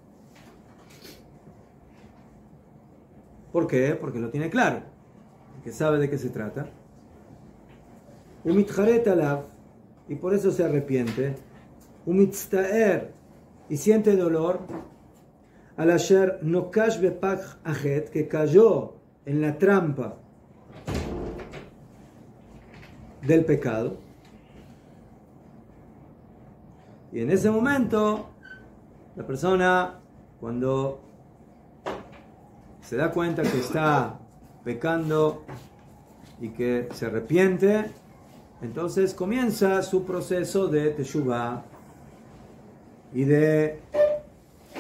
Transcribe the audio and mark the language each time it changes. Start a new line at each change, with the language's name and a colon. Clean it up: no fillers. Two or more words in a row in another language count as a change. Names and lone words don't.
Spanish: ¿Por qué? Porque lo tiene claro, que sabe de qué se trata.
Hebrew: ומתחרט עליו,
Spanish: y por eso se arrepiente. Umitztaer, y siente dolor.
Hebrew: על אשר נוקש בפח החטא,
Spanish: que cayó en la trampa del pecado. Y en ese momento, la persona, cuando se da cuenta que está pecando y que se arrepiente, entonces comienza su proceso de teshuvah y de elevación.